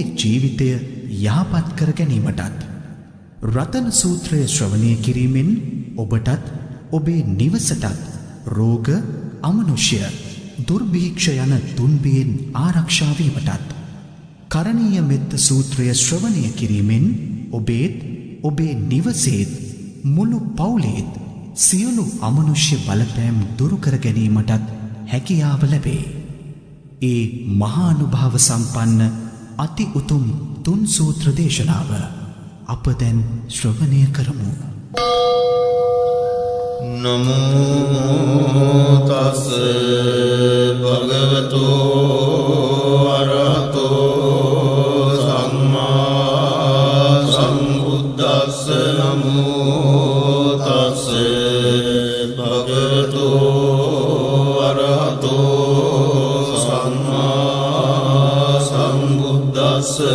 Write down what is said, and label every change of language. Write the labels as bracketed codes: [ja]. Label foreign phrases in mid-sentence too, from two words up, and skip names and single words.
[si] ජීවිතය යහපත් කර ගැනීමටත් රතන සූත්‍රය ශ්‍රවණය කිරීමෙන් ඔබටත් ඔබේ නිවසටත් රෝග අමනුෂ්‍ය දුර්භීක්ෂ යන තුන්බියෙන් ආරක්ෂා වීමටත් කරණීය මෙත්ත සූත්‍රය ශ්‍රවණය කිරීමෙන් ඔබේත් ඔබේ නිවසේත් මුළු පවුලේත් සියලු අමනුෂ්‍ය බලපෑම් දුරු කර ගැනීමටත් හැකියාව ලැබේ. ඒ මහානුභාව සම්පන්න අති උතුම් තුන් සූත්‍ර දේශනාව අප දැන් ශ්‍රවණය කරමු. [pi] නමෝ තස් භගවතෝ අරහතෝ සම්මා සම්බුද්දස්ස. නමෝ තස් භගවතෝ අරහතෝ සම්මා සම්බුද්දස්ස.